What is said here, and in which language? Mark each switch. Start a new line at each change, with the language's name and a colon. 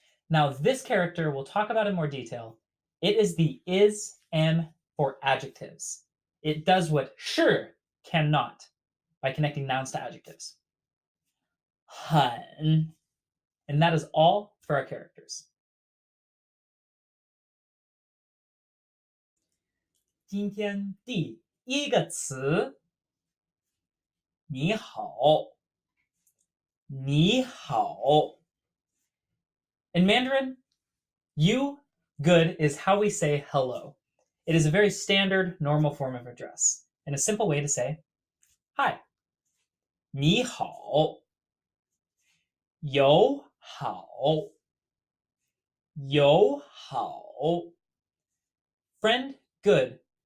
English: Now, this character we'll talk about in more detail. It is the is, am for adjectives. It does what sure cannot by connecting nouns to adjectives. 很, and that is all for our characters.
Chinese: 今天第一个词，你好，你好.
English: In Mandarin, you, good, is how we say hello. It is a very standard, normal form of address, and a simple way to say hi.
Chinese: 你好，友好，友好.
English: Friend, good.